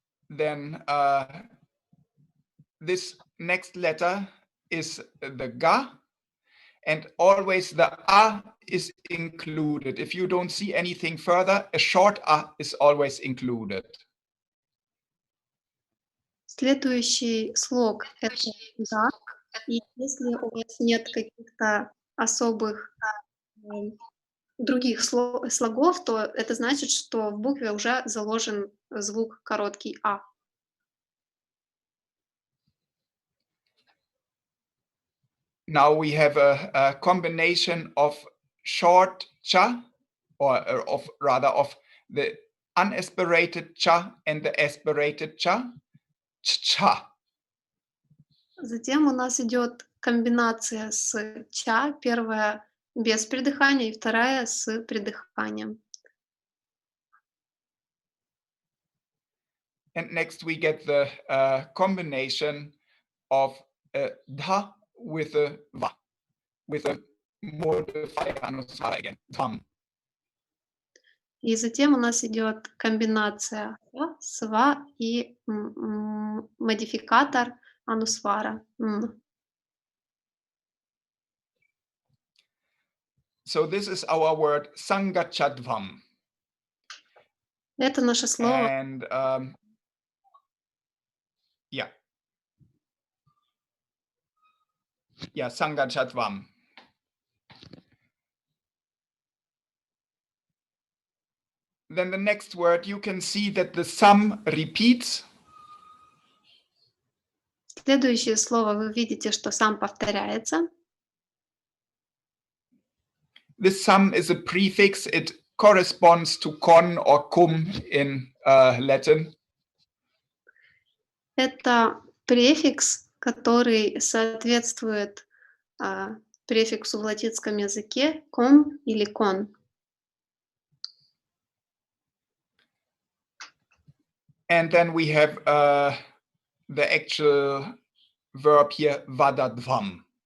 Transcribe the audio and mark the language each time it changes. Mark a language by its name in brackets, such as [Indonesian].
[English] Then this next letter is the ga, and always the a is included. If you don't see anything further, a short a is always included. [Russian] Следующий слог — это «да», и если у вас нет каких-то особых других слогов, то это значит, что в букве уже заложен звук короткий «а». [English] Now we have a combination of short cha, or of the unaspirated cha and the aspirated cha, cha. [Russian] Затем у нас идет комбинация с «ча», первая без придыхания и вторая с придыханием. [English] And next we get the combination of dha with a va, with a modifier anusvara again, tham. [Russian] И затем у нас идет комбинация «ва», «сва» и модификатор анусвара. [English] So this is our word Skачать. [Russian] Это наше слово. [English] And yeah, Skачать. Then the next word, you can see that the sum repeats. [Russian] Следующее слово вы видите, что сам повторяется. [English] This sum is a prefix. It corresponds to kon or kum in Latin? [Russian] Это префикс, который соответствует префиксу в латинском языке com или con. [English] And then we have the actual verb here, vadadvam.